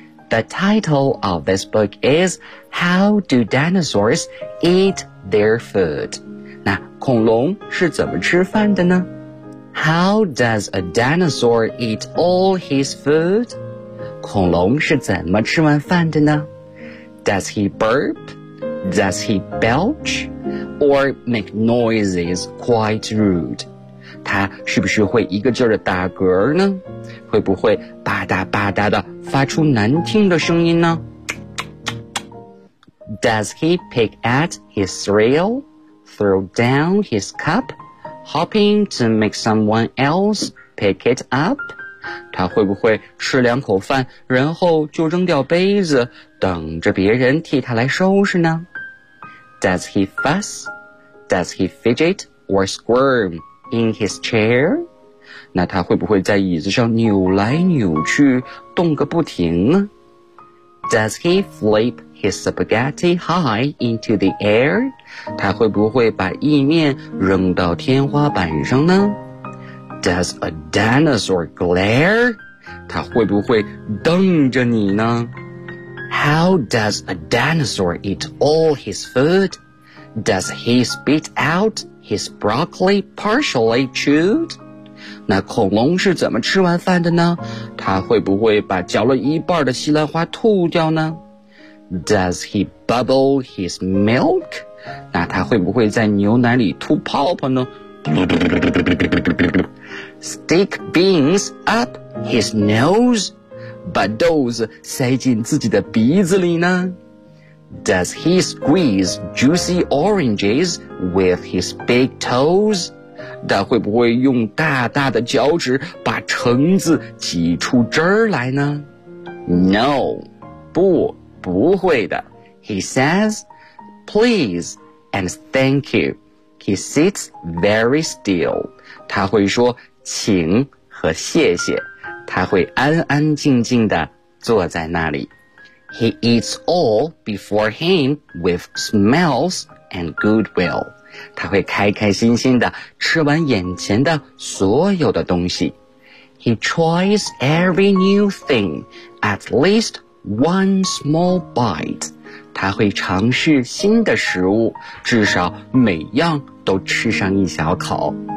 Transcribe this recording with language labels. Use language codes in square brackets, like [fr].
[en] The title of this book is How Do Dinosaurs Eat Their Food? [zh] 那恐龙是怎么吃饭的呢？ [en] How does a dinosaur eat all his food? [zh] 恐龙是怎么吃完饭的呢？ [en] Does he burp? Does he belch or make noises quite rude? [zh] 他是不是会一个劲儿的打嗝呢？会不会吧嗒吧嗒的发出难听的声音呢？ [en] Does he pick at his cereal, throw down his cup, hoping to make someone else pick it up? [zh] 他会不会吃两口饭，然后就扔掉杯子，等着别人替他来收拾呢？ [en] Does he fuss? Does he fidget or squirm in his chair? [zh] 那他会不会在椅子上扭来扭去，动个不停呢？ [en] Does he flip his spaghetti high into the air? [zh] 他会不会把意面扔到天花板上呢？ [en] Does a dinosaur glare? [zh] 他会不会瞪着你呢？ [en] How does a dinosaur eat all his food? Does he spit out his broccoli partially chewed? [zh] 那恐龙是怎么吃完饭的呢？他会不会把嚼了一半的西兰花吐掉呢？ [en] Does he bubble his milk? [zh] 那他会不会在牛奶里吐泡泡呢？ [en] Stick beans up his nose? [zh] 把豆子塞进自己的鼻子里呢？ [en] Does he squeeze juicy oranges with his big toes? [zh] 他会不会用大大的脚趾把橙子挤出汁儿来呢？ [en] No, [zh] 不，不会的。 [en] He says, please and thank you. He sits very still. [zh] 他会说请和谢谢。他会安安静静地坐在那里。 [en] He eats all before him with smiles and goodwill. [zh] 他会开开心心地吃完眼前的所有的东西。 [en] He tries every new thing, at least one small bite. [zh] 他会尝试新的食物，至少每样都吃上一小口。